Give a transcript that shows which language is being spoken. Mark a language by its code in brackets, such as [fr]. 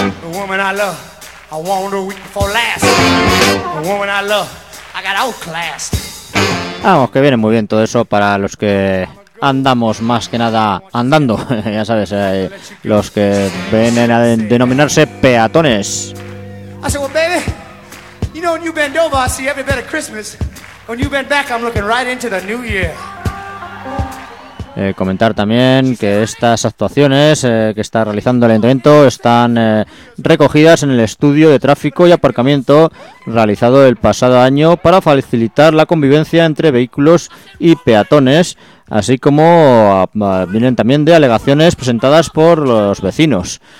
[en] The woman I love, I wanted her week before last. The woman I love, I got outclassed. [es] Vamos, que viene muy bien todo eso para los que andamos más que nada andando. Ya sabes, los que vienen a denominarse peatones. [en] I said, well, baby, you know when you bend over, I see every bit of Christmas. When you bend back, I'm looking right into the new year. [es] Comentar también que estas actuaciones que está realizando el ayuntamiento están recogidas en el estudio de tráfico y aparcamiento realizado el pasado año para facilitar la convivencia entre vehículos y peatones, así como vienen también de alegaciones presentadas por los vecinos.